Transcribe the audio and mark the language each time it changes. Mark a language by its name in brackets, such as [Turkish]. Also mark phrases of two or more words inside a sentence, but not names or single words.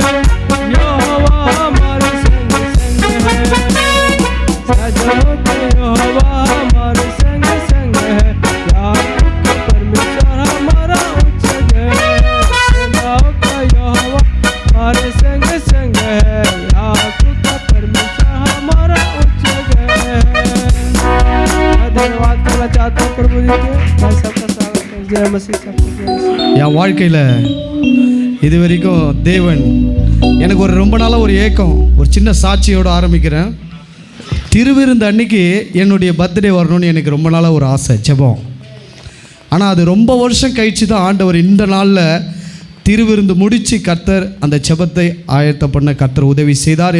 [Hindi] यहोवा हमारे संग संग है, सजनों का यहोवा हमारे संग संग है, याकूब का परमेश्वर हमारा ऊंचा गढ़ है। सेनाओं का यहोवा हमारे संग संग है, याकूब का परमेश्वर हमारा ऊंचा गढ़ है। मैं धन्यवाद करना चाहता हूँ प्रभु जी के। मैं सबका स्वागत है। जय मसीह, सबको जय मसीह। [Tamil] என் வாழ்க்கையில் இது வரைக்கும் தேவன் எனக்கு ரொம்ப நாளாக ஒரு ஏக்கம், ஒரு சின்ன சாட்சியோடு ஆரம்பிக்கிறேன். திருவிருந்து அன்னைக்கு என்னுடைய பர்த்டே வரணும்னு எனக்கு ரொம்ப நாளாக ஒரு ஆசை, ஜெபம். ஆனால் அது ரொம்ப வருஷம் கழித்து தான் ஆண்டவர் இந்த நாளில் திருவிருந்து முடித்து கர்த்தர் அந்த ஜெபத்தை ஆயத்த பண்ண கர்த்தர் உதவி செய்தார்.